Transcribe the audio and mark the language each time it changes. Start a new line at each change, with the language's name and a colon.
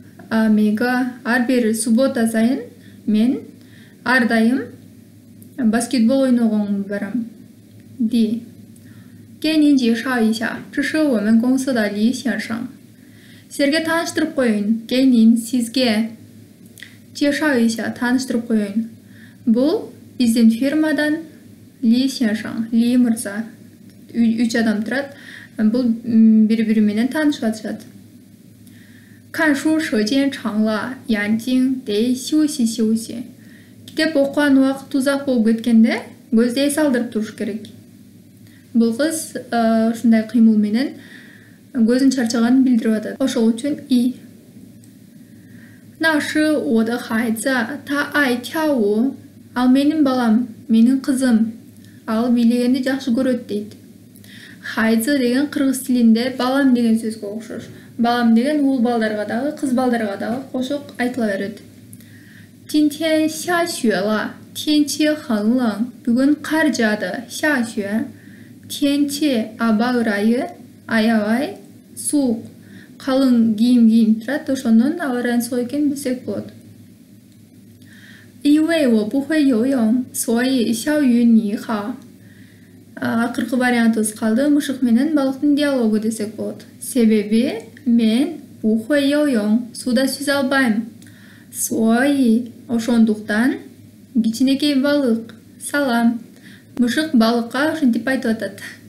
Kyrgyz: ар бир суббота сайын мен ар дайым баскетбол ойногонго барам. D.
Chinese: 给您介绍一下，这是我们公司的李先生。
Kyrgyz: Сізге таныштырып коеюн.
Chinese: 给您
Kyrgyz: сизге.
Chinese: 介绍一下,
Kyrgyz: таныштырып коеюн. Бұл биздин фирмадан Ли сеншаң, Ли мырза. 3 адам турат. Бұл бири-бири менен таанышып атышат.
Chinese: 看书时间长了，眼睛得休息休息.
Kyrgyz: Китеп окуган убакыт узак болуп кеткенде, көздү эс алдырып туруш керек. Бұл кыз ушундай кыймыл менен көзүн чарчаганын билдирип атат. Ошол үчүн И.
Chinese: 那是我的孩子，他爱跳舞.
Kyrgyz: Ал менин балам, менин кызым. Ал бийлегенди жакшы көрөт дейт. Хайзы деген кыргыз тилинде балам деген сөзгө окшош. Балам деген уул балдарга дагы, кыз балдарга дагы кошуп айтыла берет.
Chinese: 今天下雪了，天气很冷.
Kyrgyz: Бүгүн кар жаады, 下雪. 天气аба ырайы, аябай суук. Калың кийим кийинип турат, ошондон аба ырайынын суук экенин билсек болот.
Chinese: 因为我不会游泳，所以小鱼你好.
Kyrgyz: Акыркы вариантыбыз калды. Мышык менен балыктын диалогу десек болот. Себеби мен
Chinese: 不会游泳,
Kyrgyz: суда сүзө албайм. 所以ошондуктан кичинекей балык, салам. Мышык балыкка ушинтип айтып атат.